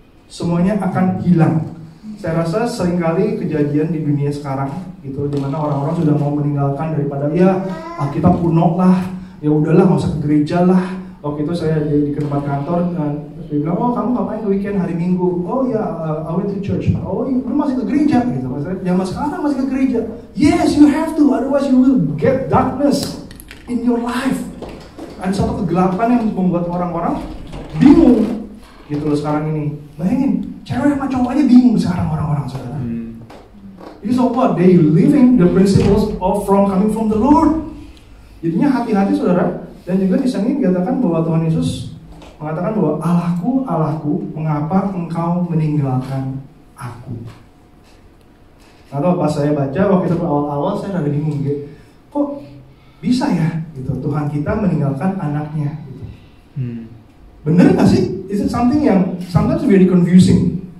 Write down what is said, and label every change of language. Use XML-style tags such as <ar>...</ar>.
<id>Semuanya akan hilang. Saya rasa seringkali kejadian di dunia sekarang gitu, dimana orang-orang sudah mau meninggalkan daripada kita kuno lah, ya udahlah nggak usah ke gereja lah. Waktu itu saya di tempat kantor, dia bilang, oh kamu ngapain weekend hari Minggu?</id> <en>Oh ya, I went to church.</en> <id>Oh iya, lu masih ke gereja gitu. Zaman sekarang masih ke gereja.</id> <en>Yes, you have to, otherwise you will get darkness in your life.</en> <id>Ada satu kegelapan yang membuat orang-orang bingung gitu loh sekarang ini. Bayangin, cewek sama cowok aja bingung sekarang orang-orang saudara.</id> <en>You know what? They living the principles of coming from the Lord.</en> <id>Jadinya hati-hati saudara. Dan juga di sini dikatakan bahwa Tuhan Yesus mengatakan bahwa Allahku, Allahku, mengapa engkau meninggalkan aku? Atau pas saya baca waktu itu awal-awal saya ada bingung gitu. Kok bisa ya gitu Tuhan kita meninggalkan anaknya gitu. Bener gak sih?</id> <en>Is it something</en> <id>yang</id> <en>sometimes very confusing?</en>